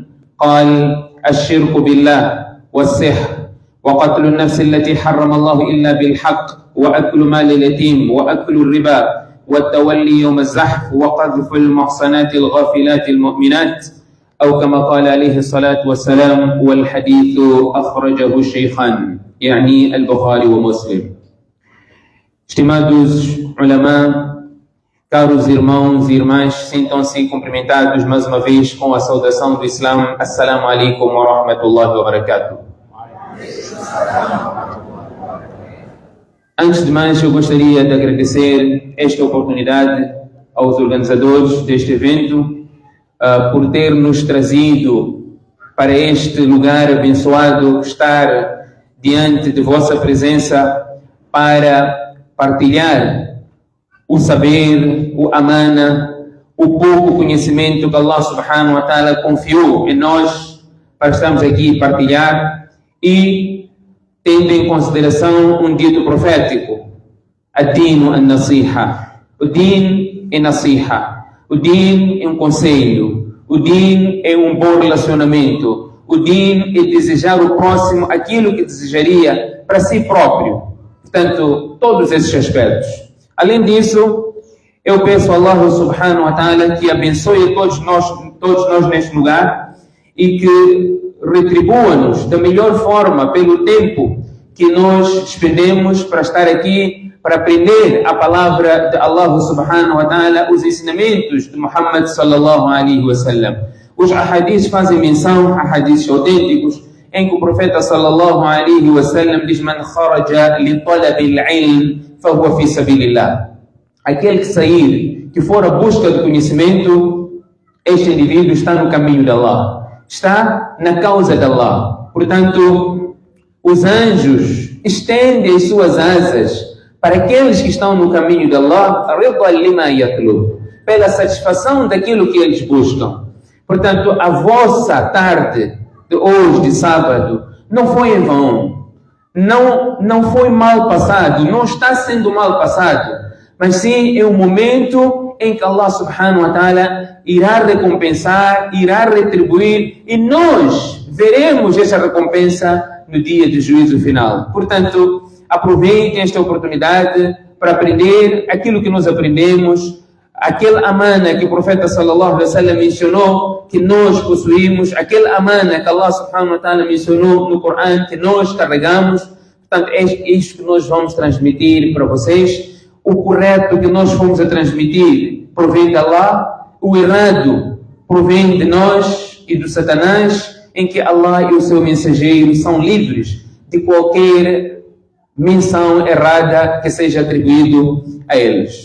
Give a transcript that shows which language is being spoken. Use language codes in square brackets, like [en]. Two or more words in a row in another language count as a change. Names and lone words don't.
[ar] قال الشرك بالله والسحر وقتل النفس التي حرم الله إلا بالحق وأكل مال اليتيم وأكل الربا والتولي يوم الزحف وقذف المحصنات الغافلات المؤمنات أو كما قال عليه الصلاة والسلام. والحديث أخرجه الشيخان يعني البخاري ومسلم. [pt] Estimados ulama, caros irmãos e irmãs, sintam-se cumprimentados mais uma vez com a saudação do Islã. [ar] السلام عليكم ورحمة الله وبركاته. [pt] Antes de mais, eu gostaria de agradecer esta oportunidade aos organizadores deste evento por ter nos trazido para este lugar abençoado, estar diante de vossa presença para partilhar o saber, o amana, o pouco conhecimento que [ar] الله سبحانه وتعالى [pt] confiou em nós para estarmos aqui partilhar e tendo em consideração um dito profético: [ar] الدين النصيحة. [pt] O din é nasiha. O din é um conselho. O din é um bom relacionamento. O din é desejar o próximo aquilo que desejaria para si próprio. Portanto, todos esses aspectos. Além disso, eu peço a [ar] الله سبحانه وتعالى [pt] que abençoe todos nós neste lugar e que retribua-nos da melhor forma pelo tempo que nós despendemos para estar aqui, para aprender a palavra de [ar] الله سبحانه وتعالى, [pt] os ensinamentos de Muhammad [ar] صلى الله عليه وسلم. [pt] Os ahadiths fazem menção a hadiths autênticos em que o profeta [ar] صلى الله عليه وسلم [pt] diz: [ar] من خرج لطلب العلم فهو في سبيل الله. [pt] Aquele que sair, que for à busca do conhecimento, este indivíduo está no caminho de Allah, está na causa de Allah. Portanto, os anjos estendem as suas asas para aqueles que estão no caminho de Allah, pela satisfação daquilo que eles buscam. Portanto, a vossa tarde de hoje, de sábado, não foi em vão, não foi mal passado, não está sendo mal passado, mas sim é um momento em que [ar] الله سبحانه وتعالى [pt] irá recompensar, irá retribuir, e nós veremos essa recompensa no dia do juízo final. Portanto, aproveitem esta oportunidade para aprender aquilo que nós aprendemos, aquele amana que o profeta [ar] صلى الله عليه وسلم [pt] mencionou que nós possuímos, aquele amana que [ar] الله سبحانه وتعالى [pt] mencionou no Corão que nós carregamos. Portanto, é isto que nós vamos transmitir para vocês. O correto que nós fomos a transmitir provém de Allah, o errado provém de nós e do Satanás, em que Allah e o seu mensageiro são livres de qualquer menção errada que seja atribuído a eles.